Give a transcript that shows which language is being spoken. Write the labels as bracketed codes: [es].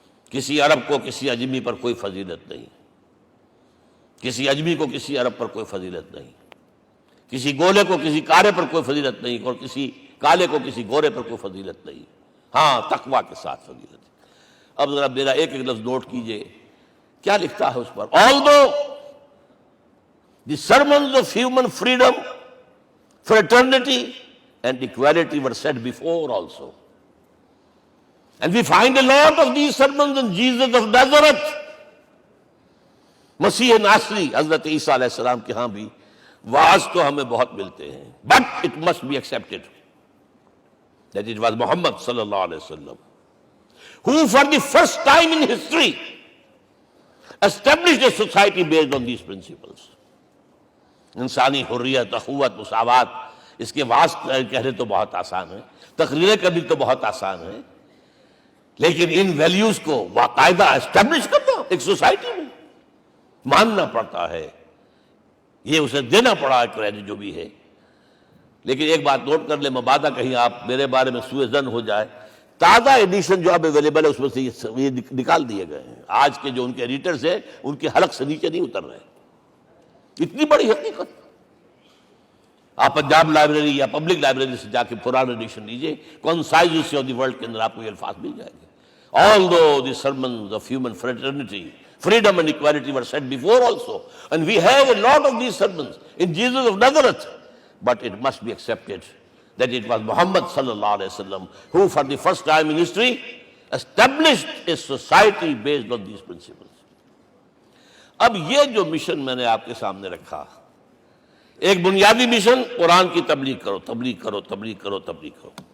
[ur] کسی عرب کو کسی عجمی پر کوئی فضیلت نہیں، کسی عجمی کو کسی عرب پر کوئی فضیلت نہیں، کسی گولے کو کسی کارے پر کوئی فضیلت نہیں، اور کسی کالے کو کسی گورے پر کوئی فضیلت نہیں. ہاں، تقویٰ کے ساتھ فضیلت ہے. اب ذرا میرا ایک لفظ نوٹ کیجئے، کیا لکھتا ہے اس پر؟ [en] Although the sermons of human freedom, fraternity and equality were said before also, and we find a lot of these sermons in Jesus of Nazareth. [ur] مسیح ناصری حضرت عیسیٰ علیہ السلام کے ہاں بھی وعظ تو ہمیں بہت ملتے ہیں، [en] but it must be accepted that it was Muhammad صلی اللہ علیہ وسلم who for the first time in history established a society based on these principles. [ur] انسانی حریت، اخوت، مساوات، اس کے وعظ کہنے تو بہت آسان ہے، تقریریں کرنی تو بہت آسان ہے، لیکن ان ویلیوز کو باقاعدہ اسٹیبلش کرنا ایک سوسائٹی میں ماننا پڑتا ہے. یہ اسے دینا پڑا ہے کریڈٹ جو بھی ہے. لیکن ایک بات نوٹ کر لیں، مبادہ کہیں آپ میرے بارے میں سوء ظن ہو جائے، تازہ ایڈیشن جو اب اویلیبل ہے اس میں سے یہ نکال دیے گئے ہیں. آج کے جو ان کے ایڈیٹرز ہیں ان کے حلق سے نیچے نہیں اتر رہے. اتنی بڑی حقیقت. آپ پنجاب لائبریری یا پبلک لائبریری سے جا کے پرانا ایڈیشن لیجئے، concise history of the world کے اندر آپ کو یہ الفاظ مل جائیں گے. [en] Although the sermons of human fraternity, Freedom and equality were said before also. And we have a lot of these sermons in Jesus of Nazareth. But it must be accepted that it was Muhammad sallallahu alaihi wasallam who for the first time in history established a society based on these principles. [ur] اب یہ جو mission میں نے آپ کے سامنے رکھا، ایک بنیادی مشن قرآن کی تبلیغ کرو، تبلیغ کرو، تبلیغ کرو، تبلیغ کرو.